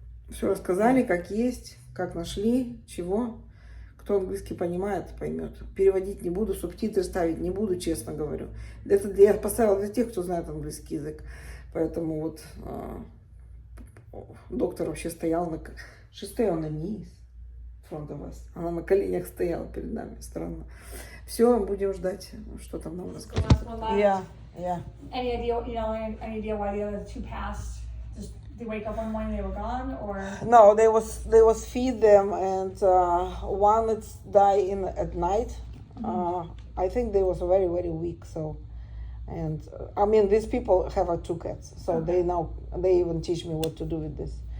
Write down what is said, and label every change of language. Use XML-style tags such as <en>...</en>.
<ru>Все рассказали, как есть, как нашли, чего. Кто английский понимает, поймет. Переводить не буду, субтитры ставить не буду, честно говорю. Это я поставила для тех, кто знает английский язык. Поэтому вот доктор вообще стоял на...</ru> <en>She stay on the knees in front of us.</en> <ru>Она на коленях стояла перед нами, странно. Все, будем ждать, что там нам</ru> <en>The</en> <ru>расскажут.</ru> <en>last one left. Yeah. Any idea, any idea why the other 2 passed? Just they wake up one morning they were gone, or No, they was feed them, and one it's die at night. I think they was very weak. So, and I mean these people have 2 cats, so they even teach me what to do with this.</en>